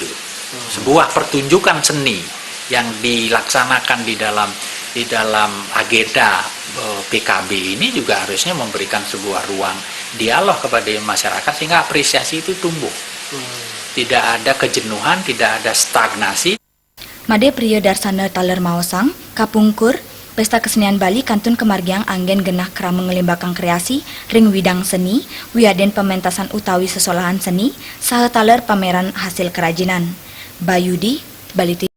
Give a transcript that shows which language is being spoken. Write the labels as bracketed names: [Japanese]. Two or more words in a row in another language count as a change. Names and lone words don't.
[Indonesian] Sebuah pertunjukan seni yang dilaksanakan di dalam agenda PKB ini juga harusnya memberikan sebuah ruang dialog kepada masyarakat sehingga apresiasi itu tumbuh. Tidak ada kejenuhan, tidak ada stagnasi. [Balinese] Made Priya Darsana Taler Maosang, Kapungkur, Pesta Kesenian Bali kantun kemargiang anggen genah krama ngelimbakang kreasi ring widang seni, wiaden pementasan utawi sesolahan seni, saha taler pameran hasil kerajinan. Bayudi, Bali.